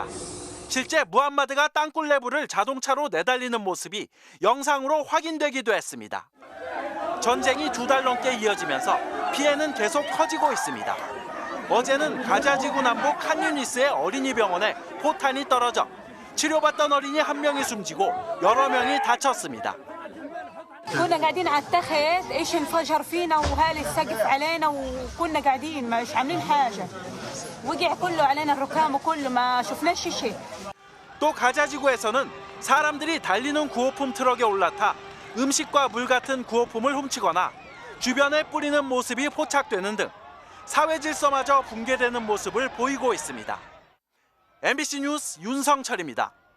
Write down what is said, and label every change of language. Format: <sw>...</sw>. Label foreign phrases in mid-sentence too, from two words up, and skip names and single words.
<ko>실제 무함마드가 땅굴 내부를 자동차로 내달리는 모습이 영상으로 확인되기도 했습니다. 전쟁이 2달 넘게 이어지면서 피해는 계속 커지고 있습니다. 어제는 가자지구 남부 칸유니스의 어린이병원에 포탄이 떨어져 치료받던 어린이 1명이 숨지고 여러 명이 다쳤습니다.</ko> <ar>كنا قاعدين على التخت ايش انفجر فينا وهالي السقف علينا وكنا قاعدين مش عاملين حاجه وقع كله علينا الركام وكله ما شفناش شيء.</ar> <ko>또 가자지구에서는 사람들이 달리는 구호품 트럭에 올라타 음식과 물 같은 구호품을 훔치거나 주변에 뿌리는 모습이 포착되는 등 사회 질서마저 붕괴되는 모습을 보이고 있습니다. MBC 뉴스 윤성철입니다.</ko>